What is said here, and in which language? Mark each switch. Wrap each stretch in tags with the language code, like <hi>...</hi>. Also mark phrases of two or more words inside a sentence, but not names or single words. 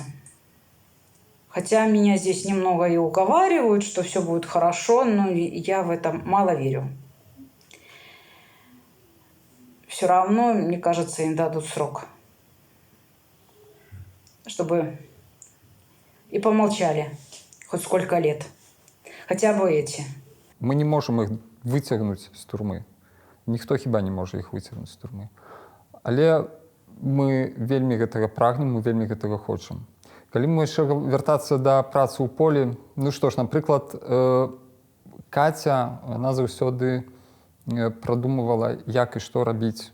<ru>Хотя меня здесь немного и уговаривают, что все будет хорошо, но я в это мало верю. Все равно, мне кажется, им дадут срок. Чтобы и помолчали хоть сколько лет. Хотя бы эти.</ru> <be>Мы не можем их выцягнуць з турмы. Ніхто хіба не можа іх выцягнуць з турмы. Але мы вельмі гэтага прагнем, мы вельмі гэтага хочам. Калі мы яшчэ вяртацца да працы ў полі, ну што ж, напрыклад, Катя, она заўсёды прадумывала, як і што рабіць.</be>